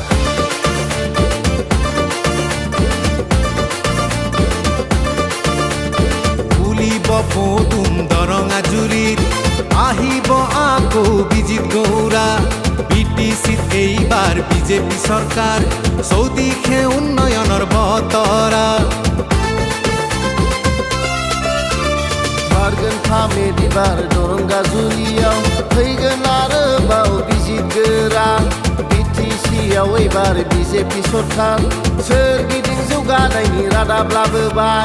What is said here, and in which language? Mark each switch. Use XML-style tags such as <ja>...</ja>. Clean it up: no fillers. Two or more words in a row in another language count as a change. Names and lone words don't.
<as>ফুলিব পদুম দরঙ্গাজুলিত আহিব আকৌ বিজিতগৌড়া, বিটিচিত এইবাৰ বিজেপি চৰকাৰ, চৌদিশে উন্নয়নৰ বতৰা।</as> <brx>बारगोन फामेदिबार दरंगाजुलियाव फैगोन आरोबाव बिजितगोरा, बिटिसियाव एबार बिजेपि सरकार, सोरगिदिं जौगानायनि रादाब लाबोबाय।</brx>